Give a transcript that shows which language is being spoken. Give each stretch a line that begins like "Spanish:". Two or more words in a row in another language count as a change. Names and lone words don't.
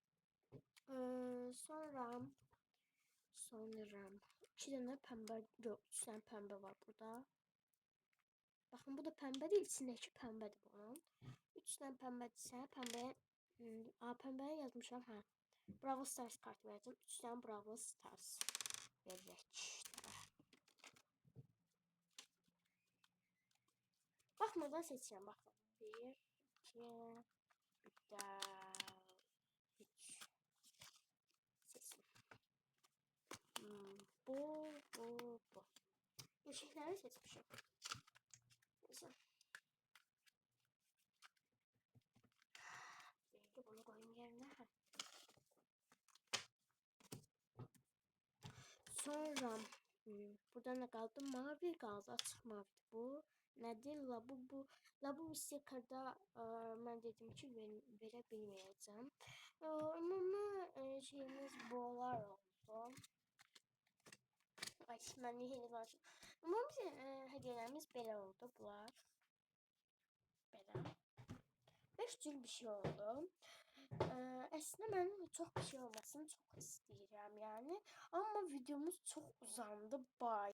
Turkish: Sonra 2 tane pembe, yok 3 tane pembe var burada. Bakın bu da pembe değil, içindeki pembedir bunun.
Azerbaijani: 3 tane pembedirsə, pembeye pembeye yazmışam ha.
Turkish: Bravo Stars kart verdim.
Azerbaijani: 3 tane Bravo Stars verək. Baxmadan seçirəm, baxın. 1, 2, bir də 3. Seçim. Bu. Yeşilləri seçmişim. Neyse.
Turkish: Belki bunu koyayım yerine. Sonra burada ne kaldı? Mavi kaldı. Açık mavi bu. Nedir? Labubu. Labubu sticker'da ben dedim ki verebilmeyeceğim. Ama şeyimiz boğalar oldu. Ay ben de hediye var. Ama bizim hediyelerimiz belə oldu bunlar.
Azerbaijani: Belə. 5 cür bir şey oldu. Əslində mənim çox bir şey olmasını çox istəyirəm yəni. Amma videomuz çox uzandı. Bye.